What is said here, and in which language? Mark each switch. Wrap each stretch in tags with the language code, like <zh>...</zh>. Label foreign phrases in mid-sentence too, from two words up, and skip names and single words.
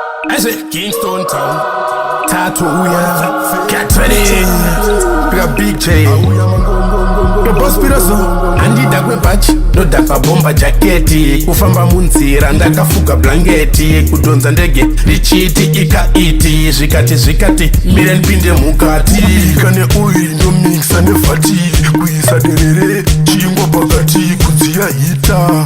<en>I say Kingston Town, Tattoo, yeah. Get ready. We got Big J. The boss beat us up.</en> <sn>Handida kwebhachi, ndoda pabhomba jaketi. Kufamba munzira, ndakafuga blanketi. Kudhonza ndege, ndichiti ikaiti. Zvikati, zvikati, mire ndipinde mukati. Kane oil, ndo mixa nevati. Kuisa derere, chingwa pakati, kudziya hita.</sn>